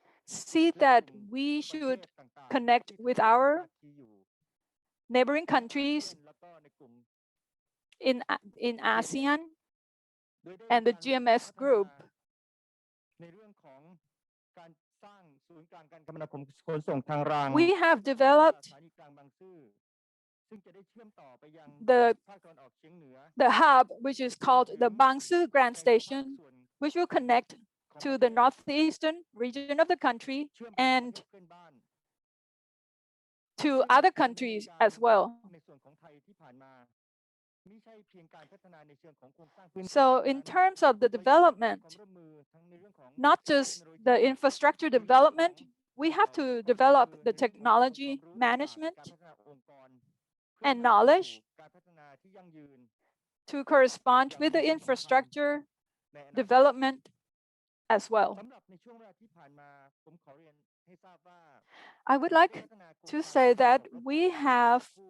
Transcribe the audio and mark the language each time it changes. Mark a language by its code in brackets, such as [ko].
[en] see that we should connect with our neighboring countries in ASEAN and the GMS group. [th] ในเรื่องของการสร้างศูนย์กลางการคมนาคมขนส่งทางราง [en] We have developed [th] สถานีกลางบางซื่อซึ่งจะได้เชื่อมต่อไปยัง ภาคตะวันออกเฉียงเหนือ [en] the hub, which is called the Bangsu Grand Station, which will connect to the northeastern region of the country and to other countries as well. [th] ในส่วนของไทยที่ผ่านมาไม่ใช่เพียงการพัฒนาในเชิงของโครงสร้างพื้นฐาน [en] So in terms of the development, [th] ความร่วมมือทั้งในเรื่องของ [en] not just the infrastructure development, we have to develop the technology management [th] การพัฒนาองค์กร [en] and knowledge [th] การพัฒนาที่ยั่งยืน [en] to correspond with the infrastructure development as well. [th] สำหรับในช่วงเวลาที่ผ่านมาผมขอเรียนให้ทราบว่า [en] I would like to say that we have